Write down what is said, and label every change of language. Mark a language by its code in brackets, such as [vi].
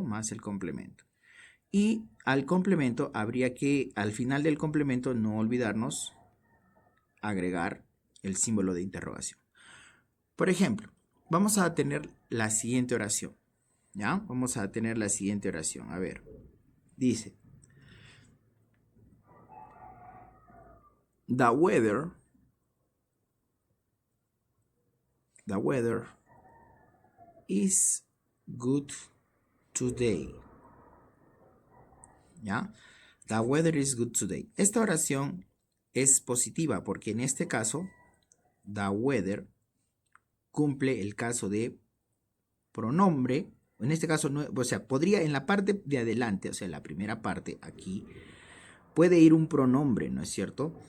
[es] Más el complemento. Y al complemento habría que, al final del complemento, no olvidarnos agregar el símbolo de interrogación. Por ejemplo, vamos a tener la siguiente oración. ¿Ya? Vamos a tener la siguiente oración. A ver, dice, [en] the weather, the weather is good today. [es] ¿Ya? [en] The weather is good today. [es] Esta oración es positiva porque en este caso, the weather cumple el caso de pronombre, en este caso, no, o sea, podría en la parte de adelante, o sea, en la primera parte aquí, puede ir un pronombre, ¿no es cierto?